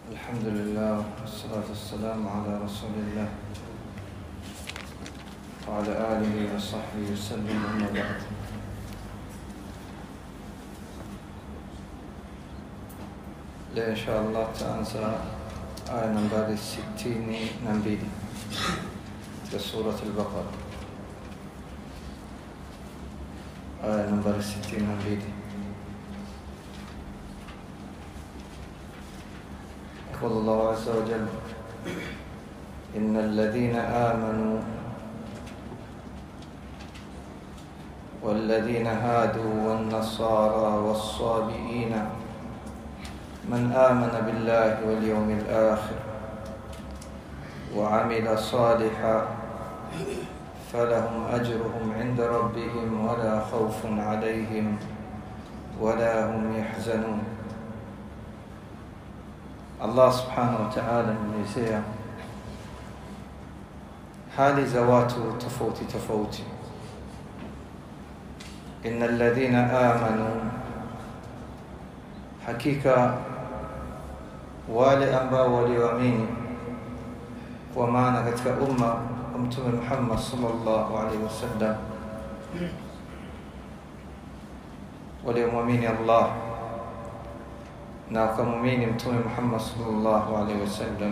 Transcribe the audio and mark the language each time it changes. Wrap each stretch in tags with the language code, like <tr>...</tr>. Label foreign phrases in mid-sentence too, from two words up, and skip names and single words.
<ar>الحمد لله والصلاة والسلام على رسول الله وعلى آله وصحبه وسلم أما بعد.</ar> <sw>Leo inshallah tutaanza aya nambari 62 katika sura al-Baqara. Aya nambari 62.</sw> <ar>يقول الله عز وجل: إن الذين آمنوا والذين هادوا والنصارى والصابئين من آمن بالله واليوم الآخر وعمل صالحا فلهم أجرهم عند ربهم ولا خوف عليهم ولا هم يحزنون.</ar> <sw>Allah</sw> <ar>سبحانه وتعالى</ar> <sw>ameelezea hali za watu tofauti tofauti.</sw> <ar>إن الذين آمنوا,</ar> <sw>hakika wale ambao walioamini, kwa maana katika umma wa Mtume Muhammad</sw> <ar>صلى الله عليه وسلم,</ar> <sw>waliomwamini Allah na wakamwamini Mtume Muhammad</sw> <ar>صلى الله عليه وسلم.</ar>